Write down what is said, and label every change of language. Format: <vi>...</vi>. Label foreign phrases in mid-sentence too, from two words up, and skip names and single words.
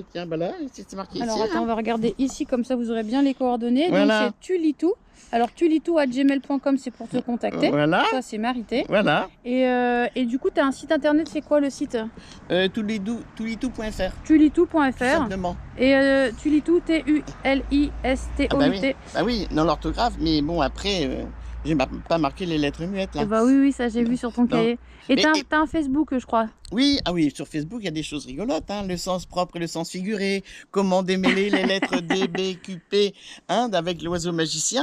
<fr>Tiens, bah là, c'est marqué Alors ici. attends, on va regarder ici, comme ça vous aurez bien les coordonnées. Voilà. Donc c'est Tulitou. Alors tulitou@gmail.com, c'est pour te contacter. Voilà, Ça c'est Marité. voilà. Et du coup, tu as un site internet, c'est quoi le site? Tulitou.fr. Tulitou.fr. Simplement. Et Tulitou, T-U-L-I-S-T-O-U-T. Bah oui, dans l'orthographe, mais bon, après, j'ai pas marqué les lettres muettes là. Bah oui, ça j'ai vu sur ton cahier. Et t'as un Facebook, je crois. Oui, ah oui, sur Facebook, il y a des choses rigolotes, hein, le sens propre et le sens figuré, comment démêler les lettres D, B, Q, P, hein, avec l'oiseau magicien.</fr>